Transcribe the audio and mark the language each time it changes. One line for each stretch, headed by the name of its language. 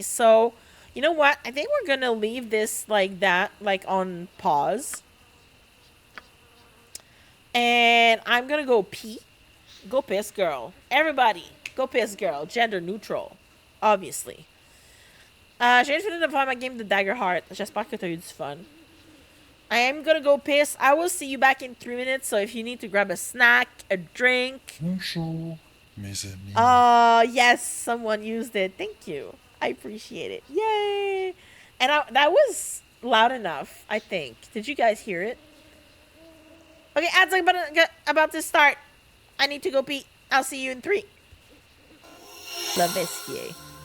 English: So, you know what? I think we're gonna leave this like that, like on pause. And I'm gonna go pee. Go piss, girl. Everybody, go piss, girl. Gender neutral, obviously.
French: J'ai fini de faire ma game de Dagger Heart. J'espère que t'as eu du fun.
English: I am gonna go piss. I will see you back in 3 minutes. So if you need to grab a snack, a drink.
French: Bonjour, mes amis.
English: Yes, someone used it. Thank you. I appreciate it. Yay! And that was loud enough, I think. Did you guys hear it? Okay, ads about to start. I need to go pee. I'll see you in 3. Love Esquier.